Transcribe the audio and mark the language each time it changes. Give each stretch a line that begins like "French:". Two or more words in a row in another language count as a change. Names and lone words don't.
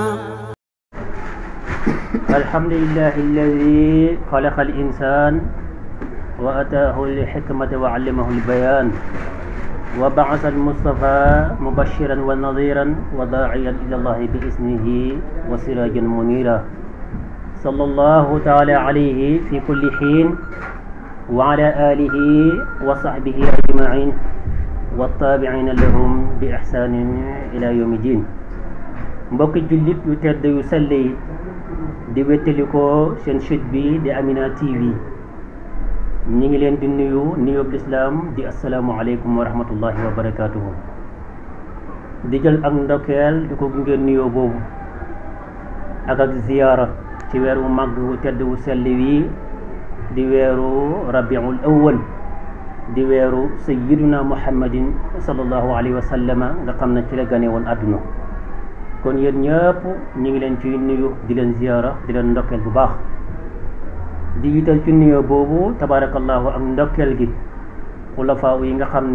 Arabic: الحمد لله الذي خلق الإنسان وأتاه الحكمة وعلمه البيان وبعث المصطفى مبشرا ونظيرا وداعيا إلى الله بإذنه وسراجا منيرا صلى الله تعالى عليه في كل حين وعلى آله وصحبه أجمعين والتابعين لهم بإحسان إلى يوم الدين.
Wolof: mbokk jullit yu tedd yu sell yi di wéttali ko seen site bi di Amina TV ñi ngi leen di nuyu nuyoob lislaam di
Arabic: السلام عليكم ورحمة الله وبركاته
Wolof: di jël ak ndokkeel di ko gunge nuyoo boobu ak ziyaara ci weeru màgg wu tedd wu sell wi di weeru rabiul awwal di weeru
Arabic: سيدنا محمد صلى الله عليه وسلم
Wolof: nga xam ne ci la gane woon àdduna kon yéen ñëpp ñu ngi leen ci nuyu di leen ziyaara di leen ndokkeel bu baax di yital ci nuyoo boobu tabarakallahu ak ndokkeel gi xulafaa yi nga xam